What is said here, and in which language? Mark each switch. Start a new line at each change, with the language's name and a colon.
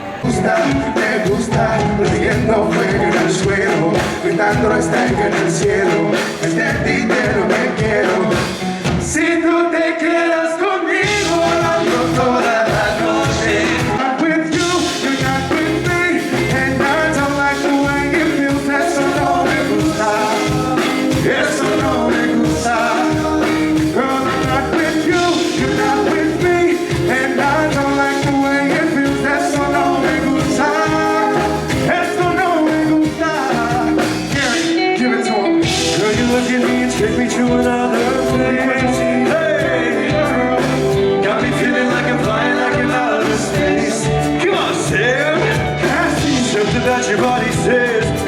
Spanish: Me gusta, riendo fuego en el suelo, gritando hasta en el cielo, es de ti de lo que quiero. Si tú te quedas conmigo, volando toda la noche.
English: I'm with you, you're not with me, and I don't like the way it feels.
Spanish: Eso no me gusta, eso no me gusta.
English: Girl, I'm not with you, you're not with me, and I don't like the way it feels.
Spanish: Eso no me gusta, eso no me gusta.
English: Gary, give it to him. Girl, you look at me and take me to another place. Hey, got me feeling like I'm flying like I'm out of space. Come on, Sam. I see something that your body says.